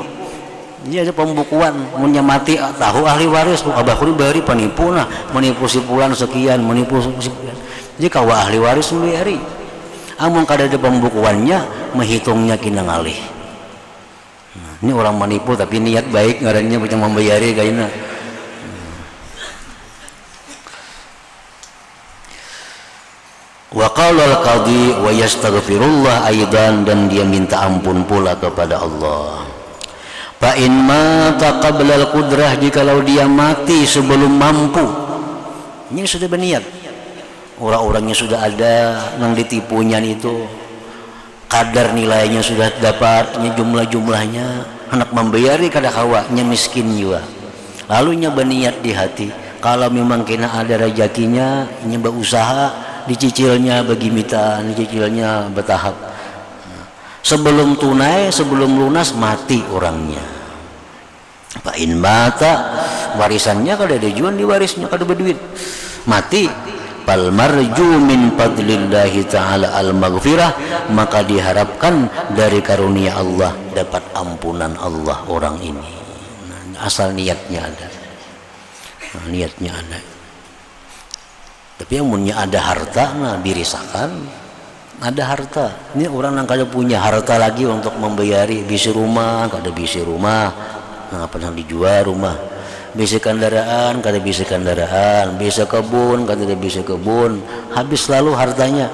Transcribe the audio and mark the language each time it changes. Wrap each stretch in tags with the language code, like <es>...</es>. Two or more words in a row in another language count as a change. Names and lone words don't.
<bjn>Jadi ada pembukuan, munnya mati tahu ahli waris, abahku dibari penipu nah, menipu si fulan sekian, menipu si fulan. Jadi kawa ahli waris membayari. Amun kada ada pembukuannya, menghitungnya kena ngalih. Nah, ini orang menipu tapi niat baik ngarannya macam membayari kayaknya.</bjn> <ar>وقال القاضي ويستغفر الله أيضا,</ar> <bjn>dan dia minta ampun pula kepada Allah.</bjn> <ar>فإن مات قبل القدرة,</ar> <bjn>jikalau dia mati sebelum mampu. Ini sudah berniat. Orang-orangnya sudah ada, yang ditipunya itu kadar nilainya sudah dapatnya, jumlah-jumlahnya, hendak membayari kada kawanya miskin juga. Lalu nya berniat di hati, kalau memang kena ada rezekinya, nya berusaha dicicilnya bagi mita, dicicilnya bertahap. Sebelum tunai, sebelum lunas mati orangnya.</bjn> <ar>فإن مات,</ar> <bjn>warisannya kada ada jual, diwarisnya kada berduit. Mati,</bjn> <ar>فالمرجو من فضل الله تعالى المغفرة,</ar> <bjn>maka diharapkan dari karunia Allah dapat ampunan Allah orang ini. Nah, asal niatnya ada. Nah, niatnya ada. Tapi yang punya ada harta, nah dirisakan. Ada harta, ini orang yang kada punya harta lagi untuk membayari bisi rumah, kada bisi rumah, nah apa yang dijual rumah, bisi kendaraan, kada bisi kendaraan, bisa kebun, kada bisa kebun, habis lalu hartanya.</bjn>